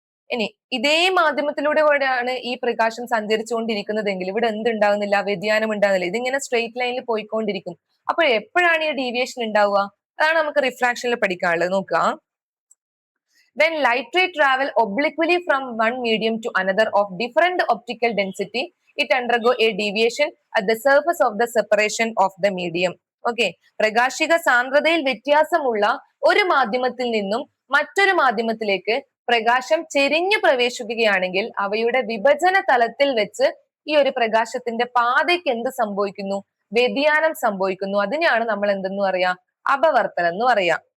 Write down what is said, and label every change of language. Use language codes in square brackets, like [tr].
[ml] ഇനി ഇതേ മാധ്യമത്തിലൂടെ കൂടെയാണ് ഈ പ്രകാശം സഞ്ചരിച്ചുകൊണ്ടിരിക്കുന്നതെങ്കിൽ ഇവിടെ എന്തുണ്ടാകുന്നില്ല? വ്യതിയാനം ഉണ്ടാകുന്നില്ല. ഇതിങ്ങനെ സ്ട്രെയിറ്റ് ലൈനിൽ പോയിക്കൊണ്ടിരിക്കും. അപ്പോൾ എപ്പോഴാണ് ഈ ഡീവിയേഷൻ ഉണ്ടാവുക? അതാണ് നമുക്ക് റിഫ്രാക്ഷനിൽ പഠിക്കാനുള്ളത്. നോക്കുക, [en] when light ray travel obliquely from one medium to another of different optical density, it undergo a deviation at the surface of the separation of the medium. [ml] Okay, പ്രകാശിക സാന്ദ്രതയിൽ വ്യത്യാസമുള്ള ഒരു മാധ്യമത്തിൽ നിന്നും മറ്റൊരു മാധ്യമത്തിലേക്ക് പ്രകാശം ചെരിഞ്ഞു പ്രവേശിക്കുകയാണെങ്കിൽ അവയുടെ വിഭജന തലത്തിൽ വെച്ച് ഈ ഒരു പ്രകാശത്തിന്റെ പാതയ്ക്ക് എന്ത് സംഭവിക്കുന്നു? വ്യതിയാനം സംഭവിക്കുന്നു. അതിനെയാണ് നമ്മൾ എന്തെന്ന് പറയാ? അപവർത്തനം എന്ന് പറയാ.